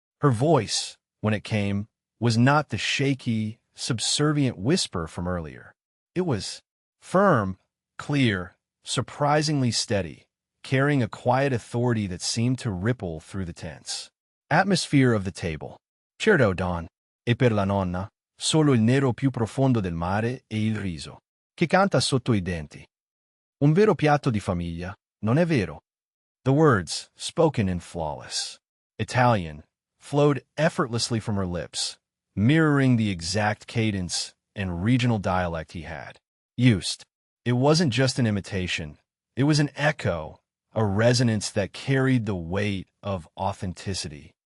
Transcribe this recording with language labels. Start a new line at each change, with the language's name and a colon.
English: Her voice, when it came, was not the shaky, subservient whisper from earlier. It was firm, clear, surprisingly steady, carrying a quiet authority that seemed to ripple through the tense atmosphere of the table.
Italian: Certo, Don, e per la nonna, solo il nero più profondo del mare e il riso, che canta sotto i denti. Un vero piatto di famiglia, non è vero?
English: The words, spoken in flawless Italian, flowed effortlessly from her lips, mirroring the exact cadence and regional dialect he had used. It wasn't just an imitation, it was an echo, a resonance that carried the weight of authenticity.